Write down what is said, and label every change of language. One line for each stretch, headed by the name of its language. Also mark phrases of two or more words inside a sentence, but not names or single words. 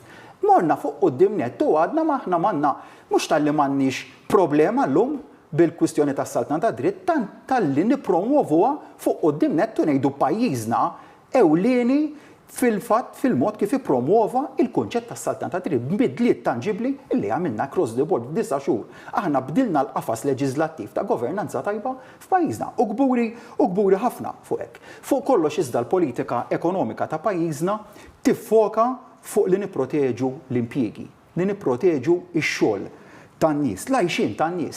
Maltese: Morna fuq quddiem nett u għadna maħna manna mhux tal-li m'għandniex problema llum bil-kwistjoni tas-saltna ta' dritt tal-li nippromovuha fuq quddiem nett u ngħidu pajjiżna ewlieni fil-fatt fil-mod kif ippromuova il-kunċett tas-saltna ta' dritt bidliet tanġibli illi għamilna
English: cross the board
Maltese: f'9 xhur. Aħna bdilna l-qafas leġislattiv ta' governanza tajba f'pajjiżna u kburi ħafna fuq hekk. Fuq kollox iżda l-politika ekonomika ta' pajjiżna tiffoka fuq li nipproteġu l-impjiegi, li nipproteġu x-xogħol tan-nies, l-għajxien tan-nies.